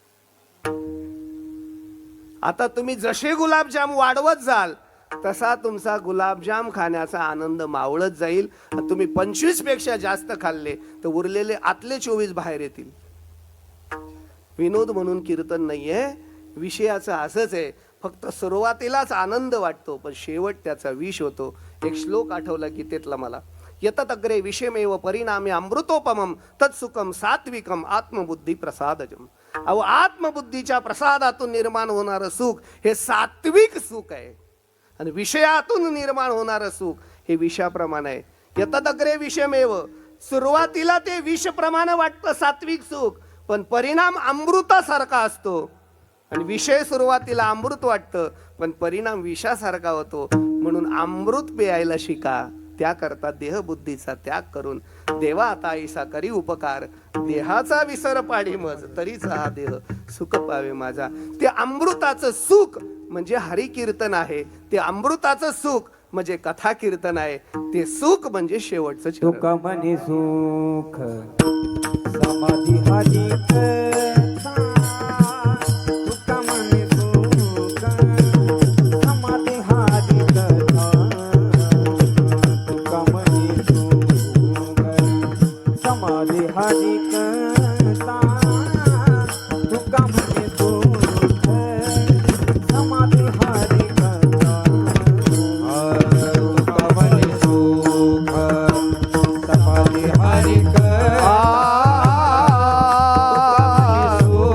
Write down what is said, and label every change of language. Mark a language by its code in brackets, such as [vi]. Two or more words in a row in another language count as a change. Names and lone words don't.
[mr] आता तुम्ही जसे गुलाबजाम वाढवत जाल तसा तुमचा गुलाबजाम खाण्याचा आनंद मावळत जाईल. तुम्ही 25 पेक्षा जास्त खाल्ले तर उरलेले आतले 24 बाहेर येतील. विनोद म्हणून कीर्तन नाहीये, विषयाचं असंच आहे. फक्त सुरुवातीलाच आनंद वाटतो, पण शेवट त्याचा विष होतो. एक श्लोक आठवला की तेतला मला, [sa] यतत अग्रे विषमेव परिणामी अमृतोपमम तत्सुखम सात्विकम आत्मबुद्धी प्रसादजम. [mr] अहो आत्मबुद्धीच्या प्रसादातून निर्माण होणारं सुख हे सात्विक सुख आहे, आणि विषयातून निर्माण होणारं सुख हे विषाप्रमाणे आहे. [sa] यतत अग्रे विषमेव, [mr] सुरुवातीला ते विषप्रमाणे वाटतं सात्विक सुख, पण परिणाम अमृतासारखा असतो. आणि विषय सुरुवातीला अमृत वाटतं, पण परिणाम विषासारखा होतो. म्हणून अमृत प्यायला शिका. त्याकरता देहबुद्धीचा त्याग करून देवा आता ऐसा करी उपकार. देहाचा विसर पाडी मज तरीचा हा देह सुख पावे माझा. ते अमृताचं सुख म्हणजे हरी कीर्तन आहे. ते अमृताचं सुख म्हणजे कथा कीर्तन आहे. ते सुख म्हणजे शेवटचं चरण. सुख म्हणे सुख समाधी हारी कथा. सुख म्हणे सुख समाधी हारी कथा. सुख म्हणे सुख समाधी हारी कथा. सुख म्हणे सुख समाधी हारी कथा. सुख म्हणे सुख समाधी हारी कथा.